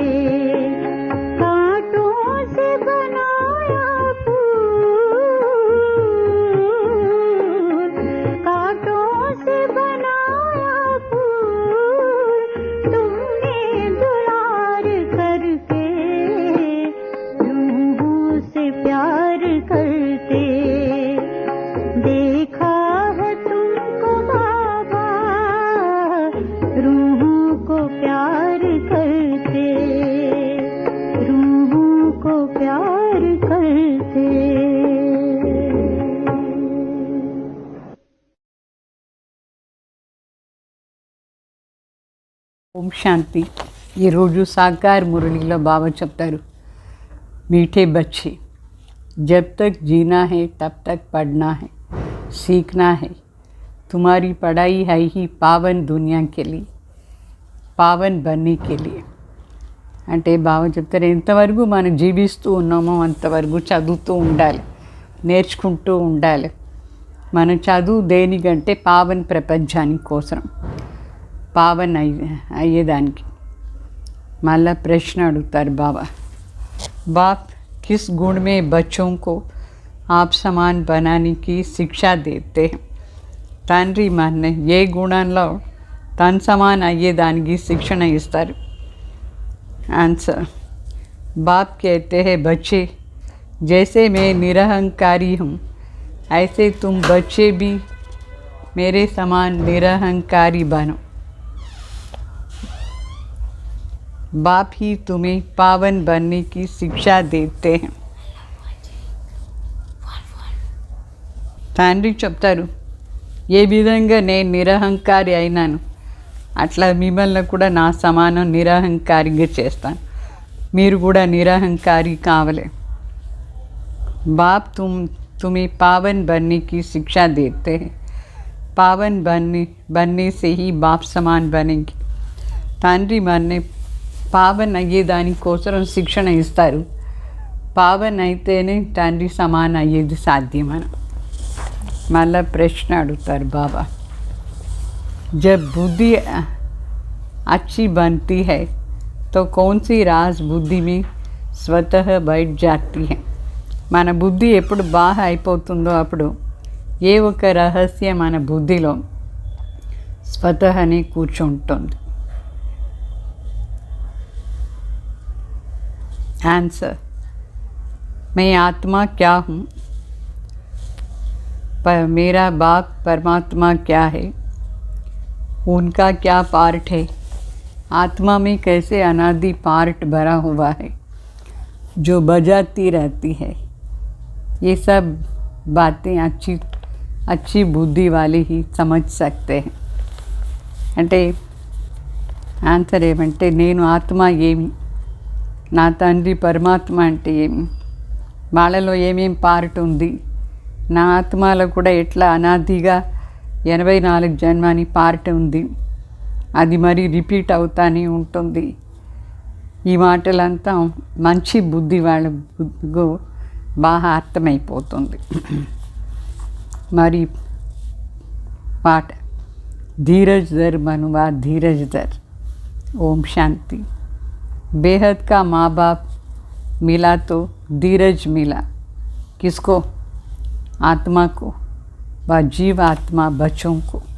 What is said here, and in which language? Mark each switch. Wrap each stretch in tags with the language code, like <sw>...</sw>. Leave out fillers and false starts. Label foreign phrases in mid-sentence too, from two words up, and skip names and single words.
<hi>कांटों से बनाया फूल, कांटों से बनाया फूल, तुमने दुलार करके रूहों से प्यार करते। देखा है तुमको बाबा, रूहों को प्यार करते, रूहों को प्यार करते।</hi> <te>ఓం శాంతి. ఈరోజు సాకార్ మురళిలో బాబా చెప్తారు,</te> <hi>मीठे बच्चे, जब तक जीना है तब तक पढ़ना है, सीखना है। तुम्हारी पढ़ाई है ही पावन दुनिया के लिए, पावन बनने के लिए।</hi> <te>అంటే బాబా చెప్తారు, ఎంతవరకు మనం జీవిస్తూ ఉన్నామో అంతవరకు చదువుతూ ఉండాలి, నేర్చుకుంటూ ఉండాలి. మన చదువు దేనికంటే పావన్ ప్రపంచానికి కోసం, పావన్ అయ్యేదానికి. మళ్ళా ప్రశ్న అడుగుతారు బాబా,</te> <hi>बाप किस गुण में बच्चों को आप समान बनाने की शिक्षा देते हैं?</hi> <te>తండ్రి మన ఏ గుణంలో తన సమాన్ అయ్యేదానికి శిక్షణ ఇస్తారు?</te> <hi>आंसर, बाप कहते हैं, बच्चे जैसे मैं निरहंकारी हूँ ऐसे तुम बच्चे भी मेरे समान निरहंकारी बनो। बाप ही तुम्हें पावन बनने की शिक्षा देते हैं।</hi> <te>తండ్రి చెప్తారు, ఏ విధంగా నేను నిరహంకారి అయినాను అట్లా మిమ్మల్ని కూడా నా సమానం నిరహంకారిగా చేస్తాను, మీరు కూడా నిరహంకారి కావాలి।</te> <hi>बाप तुम्हें पावन बनने की शिक्षा देते हैं, पावन बनने से ही बाप समान बनेंगे।</hi> <te>తండ్రి మన పావన్ అయ్యేదానికోసం శిక్షణ ఇస్తారు, పావన్ అయితేనే తండ్రి సమాన్ అయ్యేది సాధ్యమని. మళ్ళా ప్రశ్న అడుగుతారు బాబా,</te> <hi>जब बुद्धि अच्छी बनती है तो कौन सी राज बुद्धि में स्वतः बैठ जाती है?</hi> <te>మన బుద్ధి ఎప్పుడు బాగా అయిపోతుందో అప్పుడు ఏ ఒక రహస్యం మన బుద్ధిలో స్వతహానే కూర్చుంటుంది.</te> <hi>आंसर, मैं आत्मा क्या हूँ? पर मेरा बाप परमात्मा क्या है? उनका क्या पार्ट है? आत्मा में कैसे अनादि पार्ट भरा हुआ है जो बजाती रहती है? ये सब बातें अच्छी बुद्धि वाले ही समझ सकते हैं.</hi> <te>అంటే ఆన్సర్ ఏమంటే, నేను ఆత్మ ఏమి, నా తండ్రి పరమాత్మ అంటే ఏమి, వాళ్ళలో ఏమేం పార్ట్ ఉంది, నా ఆత్మలో కూడా ఎట్లా అనాదిగా 84 జన్మని పార్ట్ ఉంది, అది మరి రిపీట్ అవుతానే ఉంటుంది. ఈ మాటలంతా మంచి బుద్ధి వాళ్ళ బుద్ధిగా బాగా అర్థమైపోతుంది. మరి పాట</te> <hi>धीरज दर मनुवा धीरज दर. ओम शांति. बेहद का माँ बाप मिला तो धीरज मिला. किसको? आत्मा को, व जीव आत्मा बच्चों को.</hi>